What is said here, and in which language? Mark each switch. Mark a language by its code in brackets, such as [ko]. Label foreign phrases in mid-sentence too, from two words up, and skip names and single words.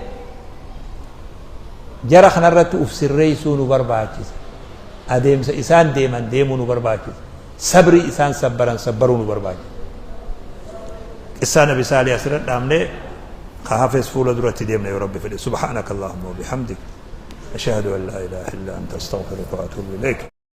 [om] jara kanarratti uf sirreessuu nu barbaachisa adeemsa isaan deeman deemuu nu barbaachisa sabri isaan sabbaran sabbaruu nu barbaachisa qissaa nabi saalih asirratti dhaamne haafes fuula duratti deemna yoo rabbi fedhe [ar] سبحانك اللهم وبحمدك أشهد أن لا إله إلا أنت أستغفرك وأتوب إليك